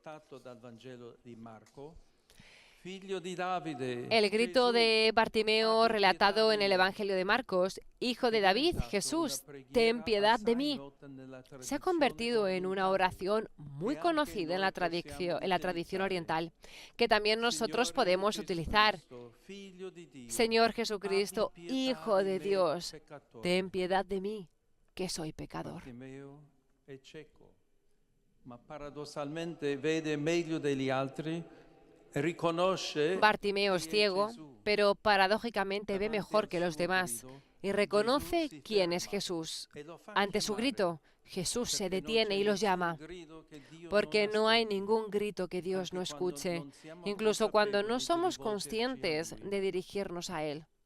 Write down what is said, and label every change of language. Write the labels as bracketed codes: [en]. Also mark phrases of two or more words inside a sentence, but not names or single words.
[es] El grito de Bartimeo relatado en el Evangelio de Marcos, Hijo de David, Jesús, ten piedad de mí, se ha convertido en una oración muy conocida en la tradición oriental, que también nosotros podemos utilizar. Señor Jesucristo, Hijo de Dios, ten piedad de mí, que soy pecador. [it] Ma paradossalmente vede meglio degli altri. [es] Bartimeo es ciego, pero paradójicamente ve mejor que los demás y reconoce quién es Jesús. Ante su grito, Jesús se detiene y los llama, porque no hay ningún grito que Dios no escuche, incluso cuando no somos conscientes de dirigirnos a Él.